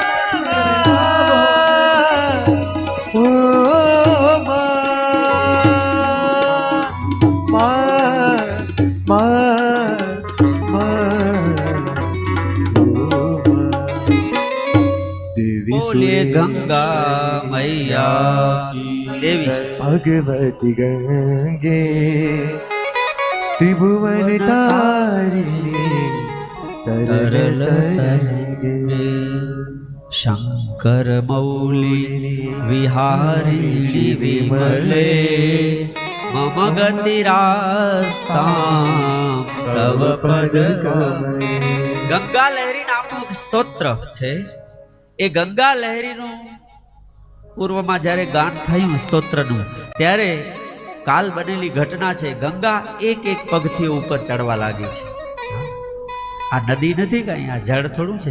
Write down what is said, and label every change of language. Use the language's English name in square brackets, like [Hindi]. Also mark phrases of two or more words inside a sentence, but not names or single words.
[Hindi] ओ माँ माँ माँ देवी बोलिए गंगा मैया की। देवी [Sanskrit] भगवती गंगे त्रिभुवन तारिणी तरल तरंगे, शंकर मौली विहारी विमले मम गतिरास्तां तव पद कमले। [Gujarati] ગંગા લહેરી નામનું સ્તોત્ર છે. એ ગંગા લહેરીનું પૂર્વમાં જ્યારે ગાન થયું સ્તોત્રનું, ત્યારે કાલ બનેલી ઘટના છે. ગંગા એક એક પગથિયું ઉપર ચડવા લાગી છે. આ નદી નથી કઈ, આ જળ થોડું છે.